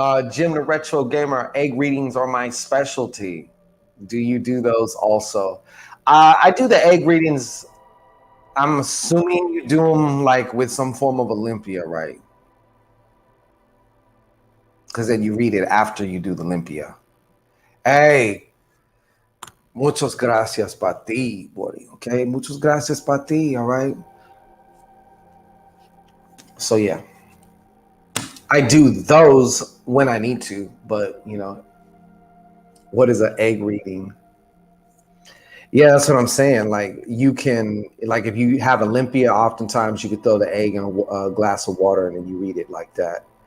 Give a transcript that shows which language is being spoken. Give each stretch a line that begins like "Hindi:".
English: Jim the Retro Gamer, egg readings are my specialty. Do you do those also? I do the egg readings. I'm assuming you do them like with some form of Olympia, right? Because then you read it after you do the Olympia.
Spanish: Hey, muchas gracias para ti, buddy. Okay, muchas gracias para ti.
English: All right. So yeah, I do those when I need to, but you know, what is an egg reading? Yeah, that's what I'm saying. Like you can, like if you have Olympia, oftentimes you could throw the egg in a glass of water and then you read it like that.